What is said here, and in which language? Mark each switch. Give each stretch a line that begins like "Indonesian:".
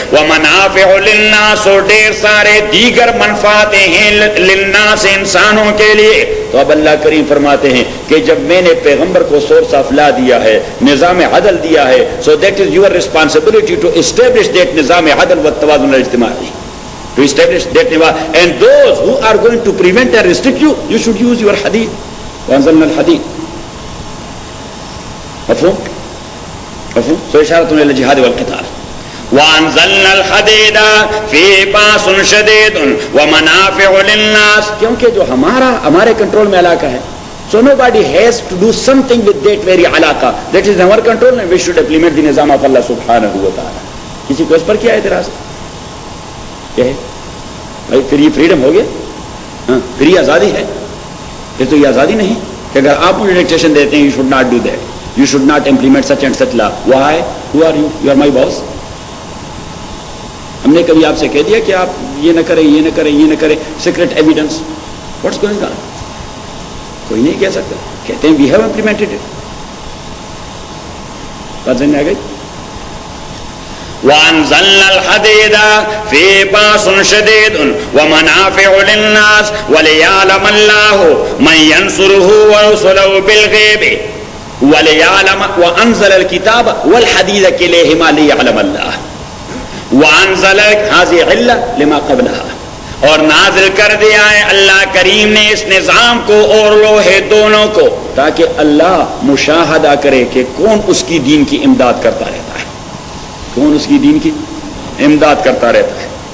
Arabic: ومنافع للناس،
Urdu: اور ڈھیر سارے دیگر منفعتیں ہیں للناس انسانوں کے لیے. تو اب اللہ کریم فرماتے ہیں کہ جب میں نے پیغمبر کو سورس آف لا دیا ہے، نظام عدل دیا ہے،
English: so that is your responsibility to establish that
Urdu: نظام عدل
Arabic: والتوازن الاجتماعی.
English: To establish that nizam, and those who are going to prevent and restrict you, you should use your hadith.
Arabic: وأنزلنا الحديد. مفهوم؟ مفهوم؟ سو إشارة إلى الجهاد والقتال. وأنزلنا الحديد فيه بأس شديد ومنافع للناس.
Urdu: کیونکہ جو ہمارے کنٹرول میں علاقہ ہے.
English: So nobody has to do something with that very علاقہ. That is our control and we should implement the نظام of Allah سبحانہ وتعالی.
Urdu: کسی کو اس پر کیا اعتراض ہے؟ کیا ہے بھائی؟ پھر یہ فریڈم ہو گیا؟ ہاں، پھر یہ آزادی ہے؟ پھر تو یہ آزادی نہیں کہ اگر آپ مجھے ڈکٹیشن دیتے ہیں،
English: You should not do that, you should not implement such and such law. Why? Who are you? You are my boss.
Urdu: ہم نے کبھی آپ سے کہہ دیا کہ آپ یہ نہ کریں، یہ نہ کریں، یہ نہ کریں؟
English: Secret evidence what's going on?
Urdu: کوئی نہیں کہہ سکتا. کہتے ہیں
English: We have implemented it.
Urdu: بات سمجھ میں آ گئی؟
Arabic: وأنزلنا الحديد فيه بأس شديد ومنافع للناس وليعلم الله من ينصره ورسله بالغيب وليعلم. وأنزل الكتاب والحديد كليهما ليعلم الله. وأنزل هذه علة لما قبلها.
Urdu: اور نازل کر دیا ہے اللہ کریم نے اس نظام کو اور لوہے دونوں کو، تاکہ اللہ مشاہدہ کرے کہ کون اس کی دین کی امداد کرتا رہتا ہے، کون اس کی دین کی امداد کرتا رہتا ہے.